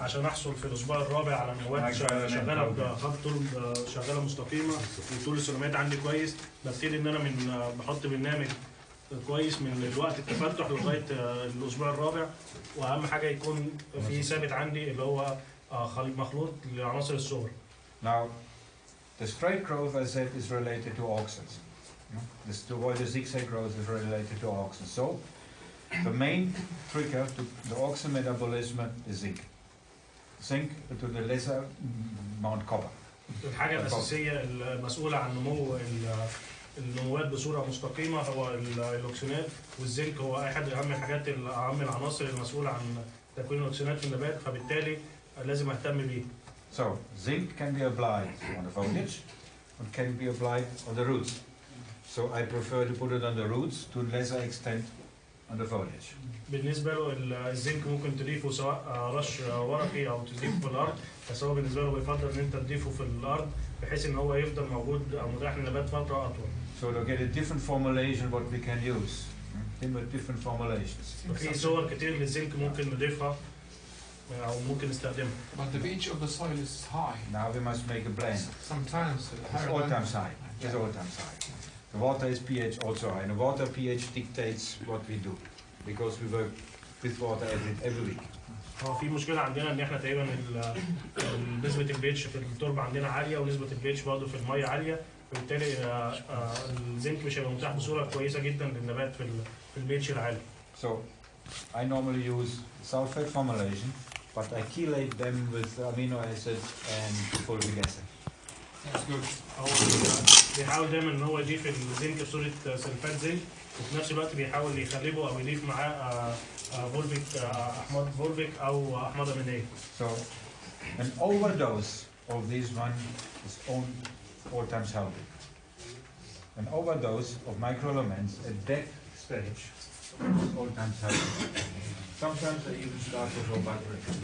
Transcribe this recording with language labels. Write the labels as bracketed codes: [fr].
[ar] عشان احصل في الاسبوع الرابع على مواد شغاله بخط طول شغاله مستقيمه وطول السلومات عندي كويس، ببتدي ان انا بحط برنامج كويس من الوقت التفتح لغايه الاسبوع الرابع، واهم حاجه يكون في ثابت عندي اللي هو مخلوط لعناصر الصغر. [en] Now the straight growth, as I said, is related to auxins. The zigzag growth is related to auxins. So the main trigger to the auxin metabolism is zinc. Zinc to the lesser amount copper. [ar] الحاجه الاساسيه المسؤوله عن نمو النموات بصوره مستقيمه هو الاكسونات، والزنك هو احد اهم الحاجات اهم العناصر المسؤوله عن تكوين الاكسونات في النبات، فبالتالي لازم اهتم بيه. [en] So zinc can be applied on the foliage and can be applied on the roots. So I prefer to put it on the roots to a lesser extent on the foliage. [ar] بالنسبه له الزنك ممكن تضيفه سواء رش ورقي او تضيفه في الارض، بس هو بالنسبه له بيفضل ان انت تضيفه في الارض بحيث ان هو يفضل موجود او متاح للنبات فتره اطول. [en] So to get a different formulation what we can use. Different formulations. [ar] في صور كتير للزنك ممكن نضيفها او ممكن نستخدمها. [en] But the pH of the soil is high. Now we must make a blend. Sometimes it's all times high. It's all times high. The water is pH also high. And the water pH dictates what we do because we work with water every week. [ar] هو في مشكله عندنا ان احنا تقريبا نسبه البيتش في التربه عندنا عاليه ونسبه البيتش برضه في الميه عاليه، وبالتالي الزنك مش هيبقى متاح بصوره كويسه جدا للنبات في البيتش العالي. [en] So I normally use sulfate formulation, but I chelate them with amino acids and fulvic acid. That's good. [ar] هو بيحاول دايما ان هو يضيف الزنك بصوره سلفات زنك، وفي نفس الوقت بيحاول يخلبه او يضيف معاه فولفيك احماض فولفيك او احماض امينيه. [en] So an overdose of these one is all times healthy. An overdose of microelements at that stage is all times healthy. Sometimes I even start with low battery.